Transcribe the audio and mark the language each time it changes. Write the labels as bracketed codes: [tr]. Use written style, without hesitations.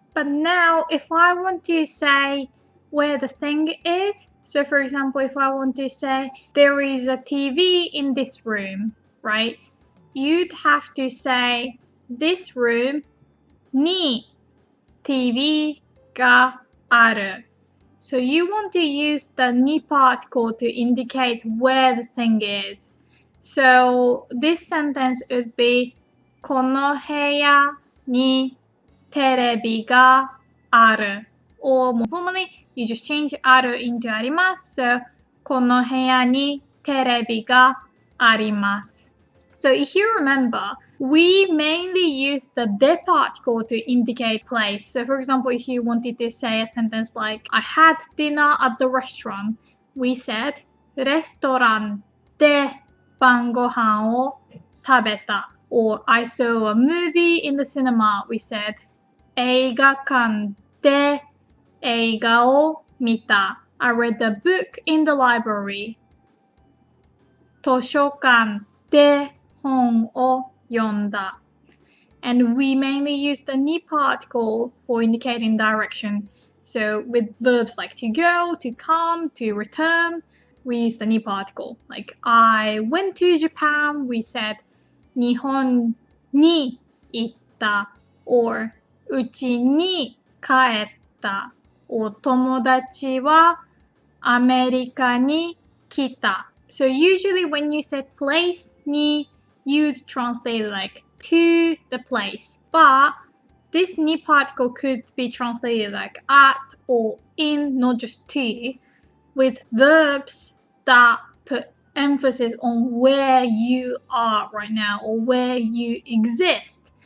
[en] But now, if I want to say where the thing is, so for example, if I want to say there is a TV in this room, right? You'd have to say this room に TV がある. So you want to use the に particle to indicate where the thing is. So this sentence would be [ja] この部屋にテレビがある. [en] Or more formally, you just change ある into あります. So [ja] この部屋にテレビがあります. [en] So if you remember, we mainly use the で particle to indicate place. So for example, if you wanted to say a sentence like, I had dinner at the restaurant, we said, [ja] レストランで晩ご飯を食べた. [en] Or I saw a movie in the cinema, we said, [ja] 映画館で映画を見た。 [en] I read the book in the library. [ja] 図書館で本を読んだ。 [en] And we mainly use the ni particle for indicating direction. So with verbs like to go, to come, to return, we use the ni particle. Like I went to Japan, we said [ja] 日本に行った [en] or [ja] うちに帰った。お友達はアメリカに来た。 [en] So usually when you say place に you'd translate like to the place. But this ni particle could be translated like at or in, not just to, with verbs that put emphasis on where you are right now or where you exist.